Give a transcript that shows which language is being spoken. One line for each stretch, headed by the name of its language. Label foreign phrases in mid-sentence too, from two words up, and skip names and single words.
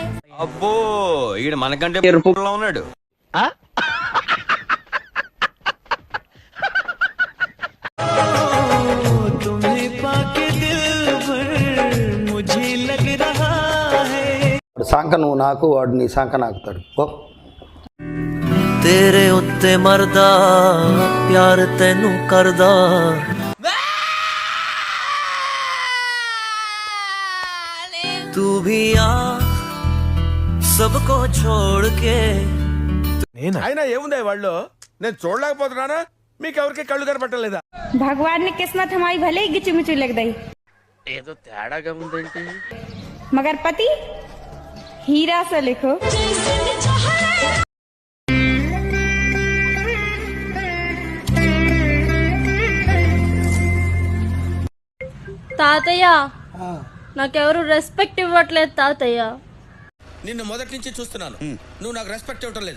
Telugu: అబ్బో ఈడు మనకంటే ఎరుపులో ఉన్నాడు. సంక నువ్వు నాకు, వాడు నీ సంక నాకుతాడు. ఓ
Punjabi: तेरे उत्ते मरदा प्यार तेनू करदा.
Hindi: तू भी आ सबको छोड़ के.
Telugu: అయినా ఏముంది వాళ్ళు, నేను చూడలేకపోతున్నానా? మీకెవరికి కళ్ళు కనపట్టలేదా?
Hindi: भगवान ने किस्मत हमारी भले ही गिची मिची लग गई,
Telugu: ఏదో తేడాగా ఉందేంటి?
Hindi: मगर पति हीरा सा लिखो.
Telugu: తాతయ్య, నాకెవరు రెస్పెక్ట్ ఇవ్వట్లేదు తాతయ్య. నిన్ను మొదటి నుంచి చూస్తున్నాను, నువ్వు నాకు రెస్పెక్ట్ ఇవ్వటం లేదు.